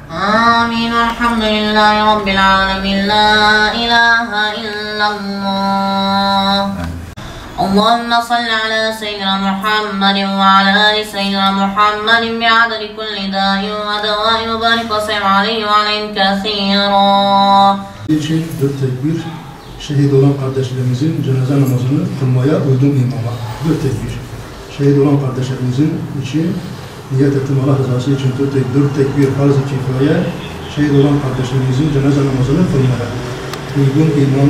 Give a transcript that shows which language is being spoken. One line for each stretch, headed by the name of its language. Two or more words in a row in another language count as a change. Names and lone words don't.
Arabic: الحمد لله رب العالمين، لا إله إلا إلا الله. اللهم صل على سيدنا محمد وعلى آل سيدنا محمد بعدد كل داء ودواء وبارك وسلم عليه وعليهم كثيرا.
Turkish: İlçe 4 tekbir, şehit olan kardeşlerimizin cenaze namazını kılmaya uygun imama. 4 tekbir. Şehit olan kardeşlerimizin için niyet ettim Allah rızası için 4 tekbir farz-ı kifaya, şehit olan kardeşlerimizin cenaze namazını kılmaya uygun imama.